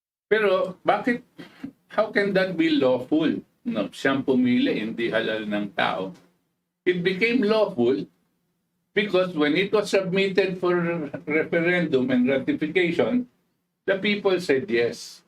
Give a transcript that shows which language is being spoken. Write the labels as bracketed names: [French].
[Filipino] Pero bakit, [English] how can that be lawful? [Filipino] No, siyang pumili, hindi halal ng tao. [English] It became lawful because when it was submitted for referendum and ratification, the people said yes.